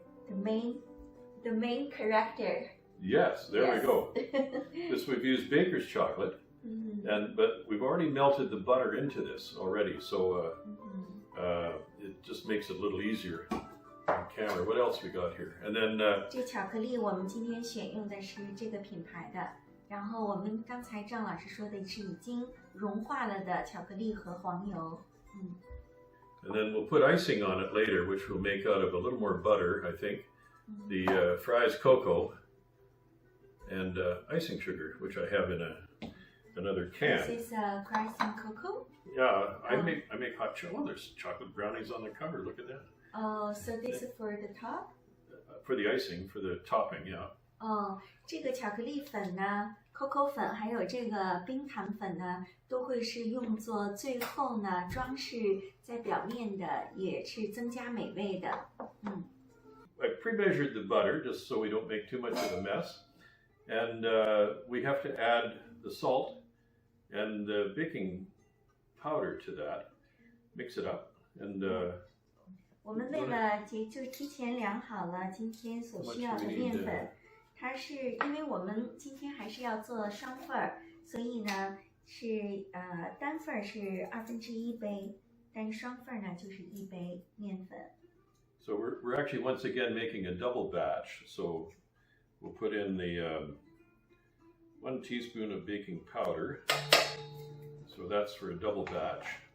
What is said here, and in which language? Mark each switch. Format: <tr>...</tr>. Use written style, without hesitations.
<en>The main character. Yes, there we go. This we've used baker's chocolate, but we've already melted the butter into this already, so it just makes it a little easier on camera. What else we got here? And then</en> <zh>这巧克力我们今天选用的是这个品牌的，然后我们刚才郑老师说的是已经融化了的巧克力和黄油。</zh> <en>And then we'll put icing on it later, which we'll make out of a little more butter, I think. The fries cocoa. And icing sugar, which I have in another can. This is crystal cocoa? Yeah, I make hot chocolate. Oh, there's chocolate brownies on the cover. Look at that. Oh, so this is for the top? For the icing, for the topping, yeah.</en> <zh>哦，这个巧克力粉呢 ，cocoa 粉还有这个冰糖粉呢，都会是用作最后呢装饰在表面的，也是增加美味的。</zh> <en>I pre-measured the butter just so we don't make too much of a mess. And we have to add the salt and the baking powder to that. Mix it up, and</en> <zh>我们为了就提前量好了今天所需要的面粉，它是因为我们今天还是要做双份儿，所以呢是单份是1/2杯，但是双份呢就是1杯面粉。</zh> <en>So we're actually once again making a double batch. So we'll put in the 1 teaspoon of baking powder. So that's for a double batch.</en>